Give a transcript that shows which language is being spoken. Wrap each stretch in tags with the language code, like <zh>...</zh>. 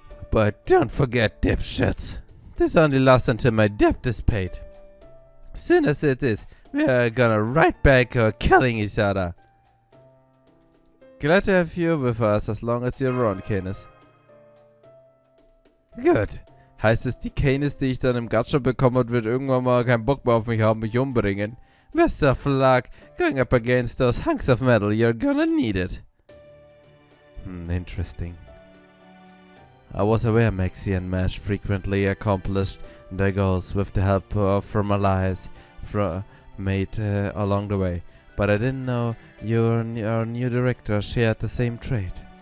<en>But don't forget, dipshits. This only lasts until my debt is paid. Soon as it is, we are gonna right back killing each other. Glad to have you with us as long as you're around, Canis.</en> <de>Gut. Heißt es, die Canis, die ich dann im Gacha bekommen habe, wird irgendwann mal keinen Bock mehr auf mich haben, mich umbringen?</de> <en>Best of luck. Going up against those hunks of metal, you're gonna need it. Interesting. I was aware Maxi and Mash frequently accomplished their goals with the help from allies made along the way, but I didn't know your new director shared the same trait.</en>